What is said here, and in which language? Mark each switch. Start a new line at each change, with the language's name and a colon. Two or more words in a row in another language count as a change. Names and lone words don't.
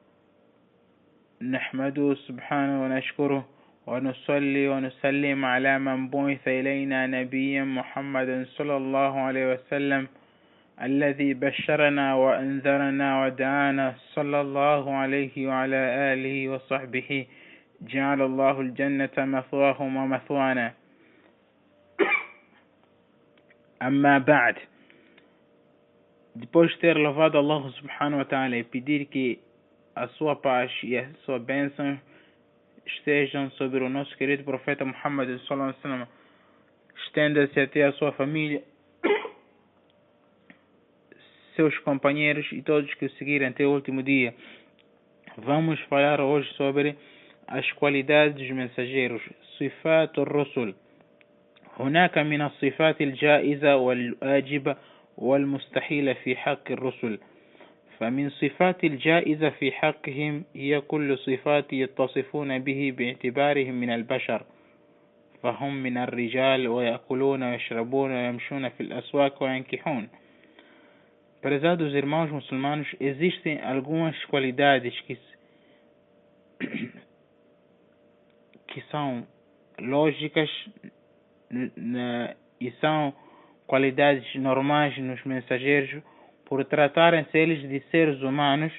Arabic: نحمده سبحانه ونشكره ونصلي ونسلم على من بعث إلينا نبيا محمد صلى الله عليه وسلم الذي بشرنا وأنذرنا ودعانا صلى الله عليه وعلى آله وصحبه. جعل الله الجنة مثواهم ومثوانا. أما بعد.
Portuguese: Depois de ter louvado
Arabic: الله سبحانه وتعالى
Portuguese: e pedir que a sua paz e a sua bênção estejam sobre o nosso querido profeta Muhammad
Arabic: صلى الله عليه وسلم,
Portuguese: estenda-se até a sua família, seus companheiros e todos que o seguirem até o último dia. Vamos falar hoje sobre as qualidades dos mensageiros,
Arabic: صفات الرسل. هناك من الصفات الجائزة والواجبة والمستحيلة في حق الرسل. فمن صفات الجائزة في حقهم هي كل صفات يتصفون به باعتبارهم من البشر، فهم من الرجال ويأكلون ويشربون ويمشون في الأسواق وينكحون.
Portuguese: Prezados irmãos muçulmanos, existem algumas qualidades que são lógicas e são qualidades normais nos mensageiros, por tratarem-se eles de seres humanos.